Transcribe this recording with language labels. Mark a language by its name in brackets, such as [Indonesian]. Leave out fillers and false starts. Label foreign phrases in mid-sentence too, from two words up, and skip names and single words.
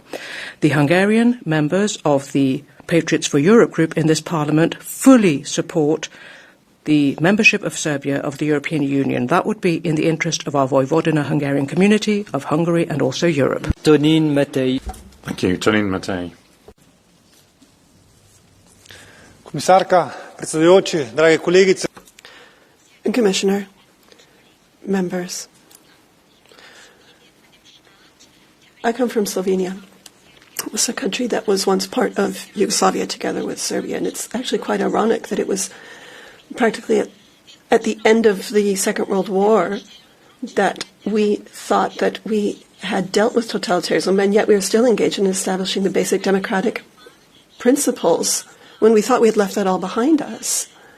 [English] The Hungarian members of the Patriots for Europe group in this Parliament fully support the membership of Serbia of the European Union. That would be in the interest of our Vojvodina Hungarian community, of Hungary and also Europe. Tonin Matej. Thank you. Tonin Matej. [Slovenian] Komisarka, predsedujoči, drage kolegice. [English] Commissioner, members, I come from Slovenia. It's a country that was once part of Yugoslavia together with Serbia, and it's actually quite ironic that it was practically at the end of the Second World War that we thought that we had dealt with totalitarianism, and yet we are still engaged in establishing the basic democratic principles when we thought we had left that all behind us.